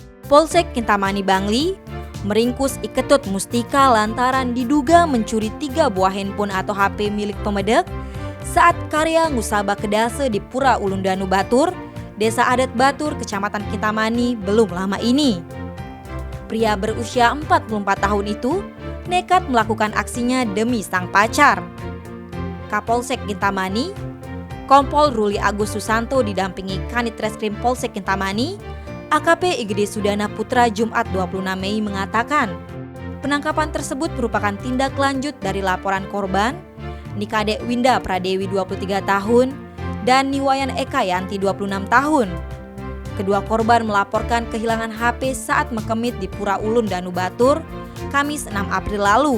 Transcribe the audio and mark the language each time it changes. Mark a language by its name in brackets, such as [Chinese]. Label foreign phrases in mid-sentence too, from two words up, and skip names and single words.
[Indonesian] Polsek Kintamani Bangli meringkus Iketut Mustika lantaran diduga mencuri 3 buah handphone atau HP milik pemedek saat karya ngusaba kedase di Pura Ulundanu Batur, Desa Adat Batur, Kecamatan Kintamani belum lama ini. Pria berusia 44 tahun itu nekat melakukan aksinya demi sang pacar. Kapolsek Kintamani, Kompol Ruli Agus Susanto didampingi Kanit Reskrim Polsek Kintamani, AKP Igede Sudana Putra Jumat 26 Mei mengatakan, penangkapan tersebut merupakan tindak lanjut dari laporan korban Nikade Winda Pradewi 23 tahun dan Niwayan Eka Yanti 26 tahun. Kedua korban melaporkan kehilangan HP saat mekemit di Pura Ulun Danu Batur, Kamis 6 April lalu.